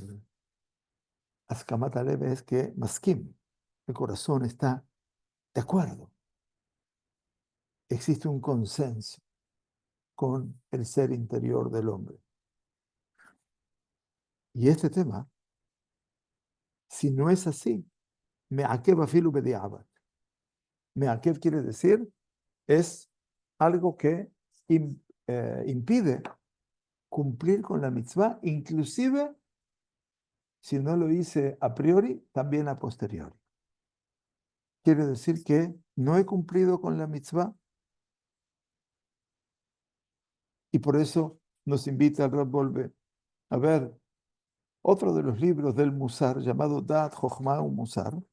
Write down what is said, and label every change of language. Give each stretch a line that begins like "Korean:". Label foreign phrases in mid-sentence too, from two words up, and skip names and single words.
Hebrew: הסכמת הלב
Spanish: es que maskim, el corazón está de acuerdo. Existe un consenso con el ser interior del hombre. Y este tema, si no es así,
Hebrew: מעכב אפילו בדיעבד.
Spanish: Me'akev quiere decir, es algo que impide cumplir con la mitzvah, inclusive si no lo hice a priori, también a posteriori. Quiere decir que no he cumplido con la mitzvah y por eso nos invita al Rav Wolbe a ver otro de los libros del Musar llamado Da'at Chochmah Musar,